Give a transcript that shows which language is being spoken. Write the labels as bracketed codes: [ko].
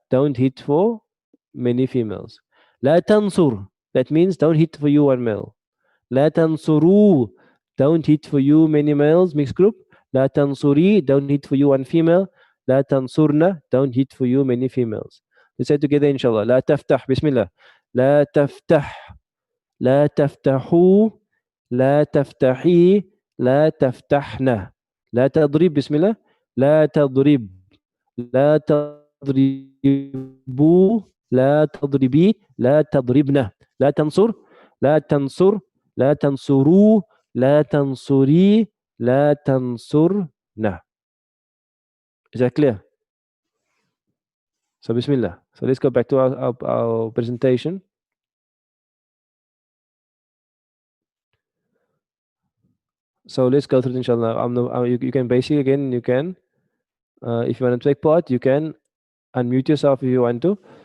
[en] Don't hit for many females. [ar] La tansur. [en] That means don't hit for you one male. [ar] La tansuru. [en] Don't hit for you many males mixed group. [ar] La tansuri. [en] Don't hit for you one female. [ar] La tansurna. [en] Don't hit for you many females. Let's say together, inshallah. [ar] La taftah. Bismillah. لا تفتح لا تفتحوا لا تفتحي لا تفتحنا لا تضرب بسم الله لا تضرب لا تضربوا لا تضربي لا تضربنا لا تنصر لا تنصر لا تنصروا لا تنصري لا تنصرنا. [en] Is that clear? So bismillah. So let's go back to our presentation. So let's go through it, inshallah. You can basically, again, you can, if you want to take part, you can unmute yourself if you want to.